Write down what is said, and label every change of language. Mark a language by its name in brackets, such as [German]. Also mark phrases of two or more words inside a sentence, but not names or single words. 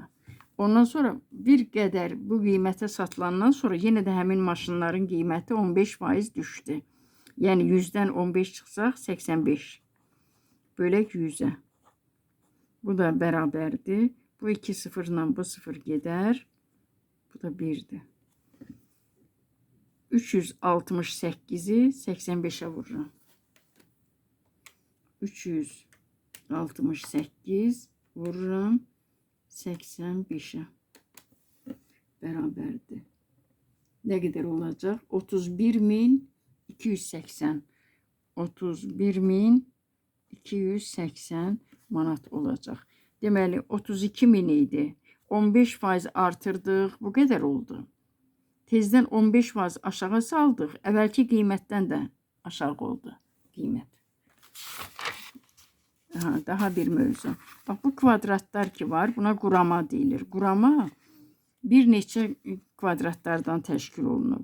[Azerbaijani] Ondan sonra bir qədər bu qiymətə satılandan sonra yenə də həmin maşınların qiyməti 15% düşdü. Yəni 100-dən 15 çıxsaq 85. Bölək 100-ə. Bu da bərabərdir. Bu 2 sıfırla bu sıfır gedər. Bu da 1-dir. [Turkish] 368-i 85'e vururum. 368 vururum 85'e. Beraberdi. Ne kadar olacak? 31.280. 31.280 manat olacak. [Azerbaijani] Deməli 32.000 idi. 15% artırdıq. Bu qədər oldu. Tezdən 15% aşağı saldıq. Əvvəlki qiymətdən də aşağı oldu qiymət. Daha bir mövzu. Bax, bu kvadratlar ki var, buna qurama deyilir. Qurama bir neçə kvadratlardan təşkil olunub.